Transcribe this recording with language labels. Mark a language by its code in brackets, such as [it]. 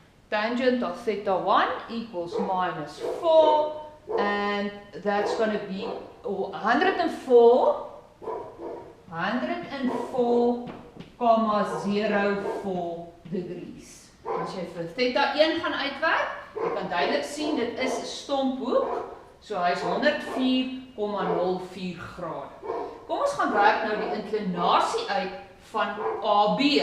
[en] Tangent of theta 1 equals minus 4, and that's going to be 104,04 degrees. [af] As jy vir theta 1 gaan uitwerk, jy kan duidelik sien dit is 'n stomphoek, so hy is 104,04 grade. Kom ons gaan werk nou die inklinasie uit van AB.